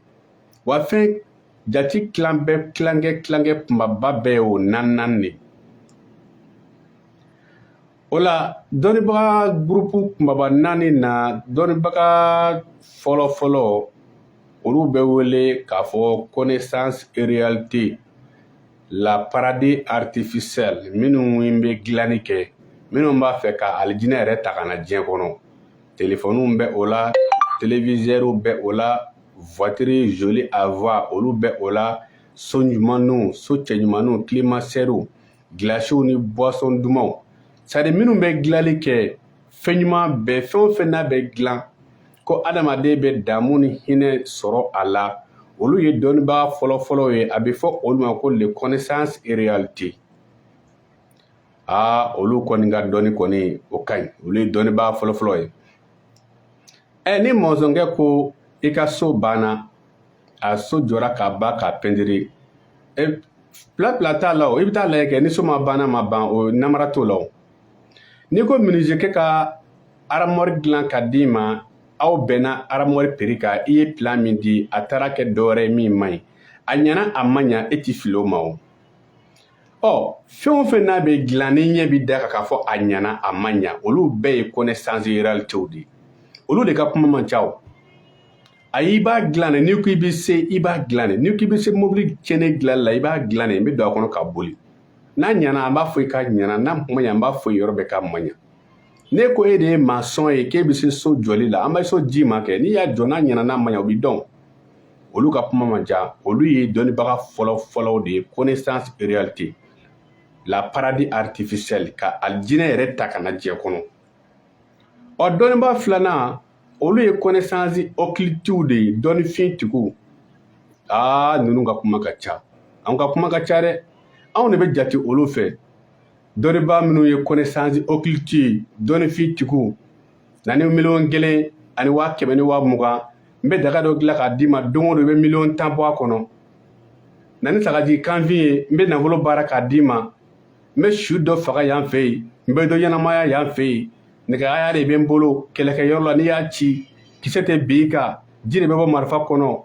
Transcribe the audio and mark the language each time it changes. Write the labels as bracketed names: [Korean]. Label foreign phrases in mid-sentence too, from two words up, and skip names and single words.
[Bambara] Wa fɛn jati tilankɛ kumaba bɛɛ ye o 4 de. O la dɔnnibaga gurupu kumaba 4 na dɔnnibaga fɔlɔfɔlɔ olu bɛ wele k'a fɔ [French] connaissance et réalité, la paradis artificielle, [Bambara] minnu bɛ dilanni kɛ, minnu b'a fɛ ka alijinɛ yɛrɛ ta ka na diɲɛ kɔnɔ. Téléphone bɛ o la, téléviseur bɛ o la, [French] voiture jolie à voir [Bambara] olu bɛ o la, so ɲumanw, so cɛɲumanw, [French] climatiseurs, glaciers [Bambara] ni boisson dumanw. C'est-à-dire minnu bɛ dilanli kɛ, fɛn ɲuman bɛɛ, fɛn o fɛn n'a bɛ dilan ko adamaden bɛ damu ni hinɛ sɔrɔ a la, olu ye dɔnnibaga fɔlɔfɔlɔ ye. A bɛ fɔ olu ma ko [French] le connaissance et réalité. [Bambara] Olu kɔni ka dɔnni kɔni o ka ɲi, olu ye dɔnnibaga fɔlɔfɔlɔ ye. Ni mɔzɔnkɛ ko i ka so banna, a so jɔra ka ban ka pɛntiri, pila t'a la o, i bɛ taa lajɛ kɛ ni so ma ban o namara t'o la o. N'i ko menuisier ka armoire dilan ka d'i ma, aw bɛnna armoire prix kan, i ye plan min di, a taara kɛ dɔwɛrɛ ye min man ɲi, a ɲɛna a ma ɲa, e t'i fili o ma o. Fɛn o fɛn n'a bɛ dilan ni ɲɛ bɛ da k'a fɔ a ɲɛna a ma ɲa, olu bɛɛ ye [French] connaissance et réalité [Bambara] de. Olu de ka kuma man ca o. Ayi, i b'a dilan de, n'i ko i bɛ se, i b'a dilan de. N'i ko i bɛ se mobili tiɲɛnen dilanli la, i b'a dilan de, n bɛ don a kɔnɔ ka boli. N'a ɲana an b'a fɔ i ka ɲana, n'a ma ɲa an b'a fɔ i yɔrɔ bɛɛ ka ma ɲa. Ne ko e de ye maçon ye k'e bɛ se so jɔli la, an bɛ so ji ma kɛ, n'i y'a jɔ n'a ɲana n'a ma ɲa o bɛ dɔn. Olu ka kuma man ca, olu ye dɔnnibaga fɔlɔfɔlɔw de ye, [French] connaissance et réalité, la paradis artificielle, [Bambara] ka alijinɛ yɛrɛ ta ka na diɲɛ kɔnɔ. Dɔnnibaga filanan olu ye [French] connaissance occultiw [Bambara] de ye, dɔnnifintigiw. Ninnu ka kuma ka ca, anw ka kuma ka ca dɛ. Anw de bɛ jate olu fɛ. Dɔnnibaga minnu ye [French] connaissance occulte [Bambara] ye, dɔnnifintigiw, na ni 1,000,000 ani 100,000 ni 20,000, n bɛ daga dɔ dilan k'a d'i ma, don o don i bɛ 1,10,000 bɔ a kɔnɔ. Na ni sagaji kanfin ye, n bɛ nafolo baara k'a d'i ma, n bɛ su dɔ faga yan fɛ yen, n bɛ dɔ ɲɛnamaya yan fɛ yen, nɛgɛhaya de bɛ n bolo, kɛlɛkɛyɔrɔ la n'i y'a ci, kisɛ tɛ bin i kan, ji de bɛ bɔ marifa kɔnɔ.